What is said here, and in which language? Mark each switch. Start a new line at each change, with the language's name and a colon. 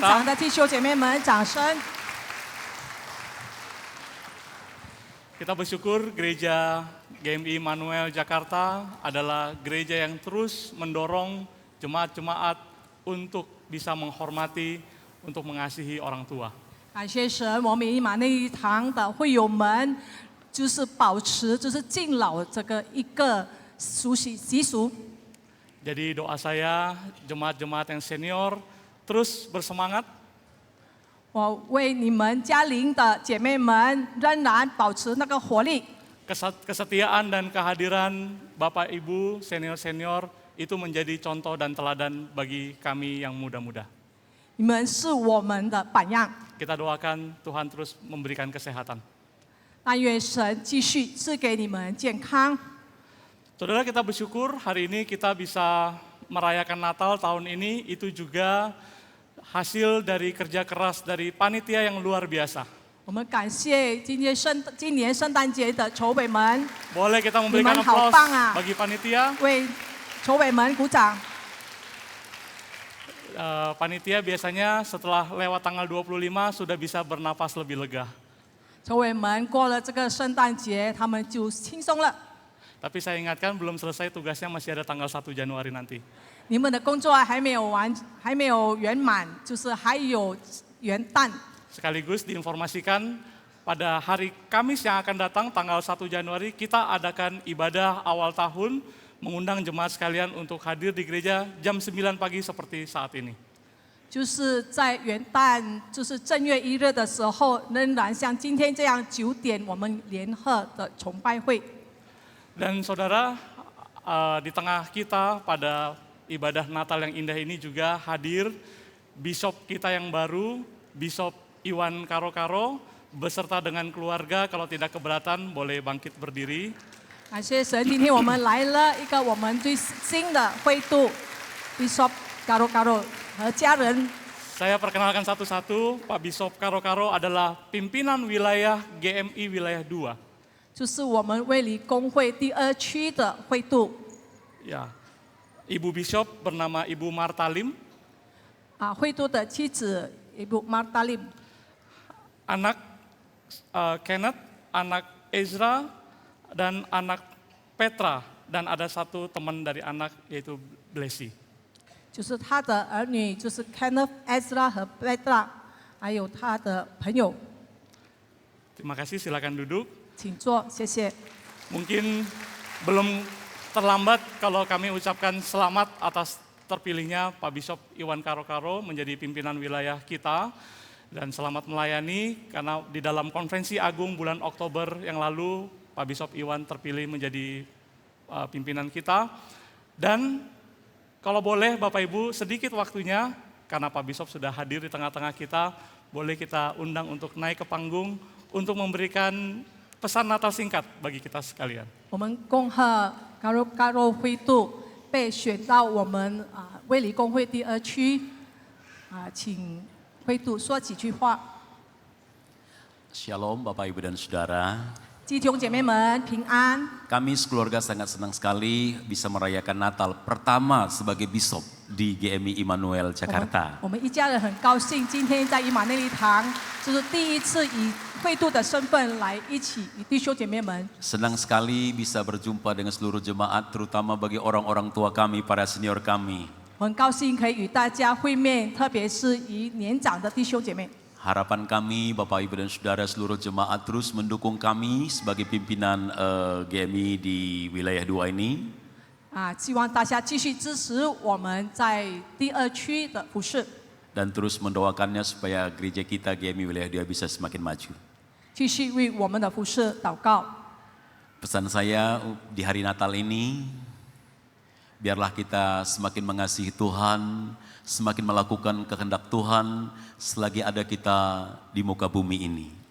Chinese: 长的弟兄姐妹们掌声。
Indonesian: Kita bersyukur gereja GMI Immanuel Jakarta adalah gereja yang terus mendorong jemaat-jemaat untuk bisa menghormati, untuk mengasihi orang tua.
Chinese: 感谢神，我们以马内利堂的会友们就是保持就是敬老这个一个习俗。
Indonesian: Jadi doa saya jemaat-jemaat yang senior terus bersemangat,
Chinese: 我为你们家邻的姐妹们仍然保持那个活力。
Indonesian: kesetiaan dan kehadiran Bapak Ibu senior-senior itu menjadi contoh dan teladan bagi kami yang muda-muda.
Chinese: 你们是我们的榜样，
Indonesian: Kita doakan Tuhan terus memberikan kesehatan.
Chinese: 但愿神继续赐给你们健康。
Indonesian: Saudara, kita bersyukur hari ini kita bisa merayakan Natal tahun ini, itu juga hasil dari kerja keras dari panitia yang luar biasa.
Chinese: 我们感谢今年圣诞节的筹委们，
Indonesian: Boleh kita memberikan
Chinese: 你们好
Indonesian: aplaus
Chinese: 棒啊！
Indonesian: bagi panitia.
Chinese: 为筹委们鼓掌。
Indonesian: Panitia biasanya setelah lewat tanggal 25 sudah bisa bernapas lebih lega.
Chinese: 筹委们过了这个圣诞节，他们就轻松了。
Indonesian: Tapi saya ingatkan belum selesai tugasnya, masih ada tanggal 1 Januari nanti.
Chinese: 你们的工作还没有完，还没有圆满，就是还有元旦。
Indonesian: Sekaligus diinformasikan pada hari Kamis yang akan datang tanggal 1 Januari kita adakan ibadah awal tahun, mengundang jemaat sekalian untuk hadir di gereja jam 9 pagi seperti saat ini.
Chinese: 就是在元旦，就是正月1日的时候，仍然像今天这样9点，我们联合的崇拜会。
Indonesian: Dan saudara, di tengah kita pada ibadah Natal yang indah ini juga hadir Bishop kita yang baru, Bishop Iwan Karo-Karo, beserta dengan keluarga. Kalau tidak keberatan boleh bangkit berdiri.
Chinese: 感谢神，今天我们来了一个我们最新的会度 ，Bishop Karo-Karo 和家人。
Indonesian: Saya perkenalkan satu-satu, Pak Bishop Karo-Karo adalah pimpinan wilayah GMI wilayah 2.
Chinese: 就是我们卫理公会第2区的会度
Indonesian: Ya, Ibu Bishop bernama Ibu Marta Lim,
Chinese: 会度的妻子Ibu Marta Lim，
Indonesian: anak Kenneth, anak Ezra, dan anak Petra, dan ada satu teman dari anak yaitu Blessy.
Chinese: 就是他的儿女，就是 Kenneth、Ezra 和 Petra， 还有他的朋友，
Indonesian: Terima kasih, silakan duduk.
Chinese: 请坐，谢谢。
Indonesian: Mungkin belum terlambat kalau kami ucapkan selamat atas terpilihnya Pak Bishop Iwan Karo-Karo menjadi pimpinan wilayah kita. Dan selamat melayani karena di dalam konferensi agung bulan Oktober yang lalu Pak Bishop Iwan terpilih menjadi pimpinan kita. Dan kalau boleh Bapak Ibu sedikit waktunya karena Pak Bishop sudah hadir di tengah-tengah kita, boleh kita undang untuk naik ke panggung untuk memberikan pesan Natal singkat bagi kita sekalian.
Chinese: 我们恭贺 Karo-Karo 会度被选到我们卫理公会第2区，请会度说几句话。
Indonesian: Shalom Bapak Ibu dan Saudara.
Chinese: 弟兄姐妹们平安。
Indonesian: Kami sekeluarga sangat senang sekali bisa merayakan Natal pertama sebagai Bishop di GMI Immanuel Jakarta.
Chinese: 我们一家人很高兴，今天在以马内利堂，就是第一次以会度的身份来一起与弟兄姐妹们。
Indonesian: Senang sekali bisa berjumpa dengan seluruh jemaat, terutama bagi orang-orang tua kami, para senior kami.
Chinese: 我很高兴可以与大家会面，特别是与年长的弟兄姐妹。
Indonesian: Harapan kami, Bapak Ibu dan Saudara seluruh jemaat terus mendukung kami sebagai pimpinan GMI di wilayah 2 ini.
Chinese: 希望大家继续支持我们在第2区的服事，
Indonesian: Dan terus mendoakannya supaya gereja kita GMI wilayah 2 bisa semakin maju.
Chinese: 继续为我们的服事祷告。
Indonesian: Pesan saya di hari Natal ini, biarlah kita semakin mengasihi Tuhan, semakin melakukan kehendak Tuhan selagi ada kita di muka bumi ini.